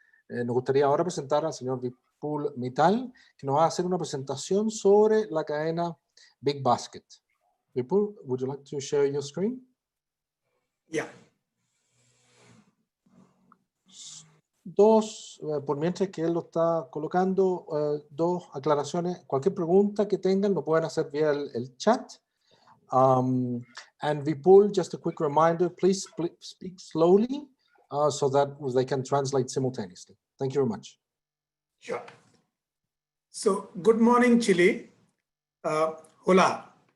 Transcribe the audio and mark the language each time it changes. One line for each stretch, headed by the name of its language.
Spanish: Nos gustaría ahora presentar al señor Vipul Mittal, que nos va a hacer una presentación sobre la cadena Big Basket.
English: Vipul, would you like to share your screen? Yeah.
Spanish: Por mientras que él lo está colocando, dos aclaraciones. Cualquier pregunta que tengan lo pueden hacer vía el chat.
English: And Vipul, just a quick reminder, please speak slowly so that they can translate simultaneously. Thank you very much. Sure. So, good morning, Chile.
Spanish: Hola.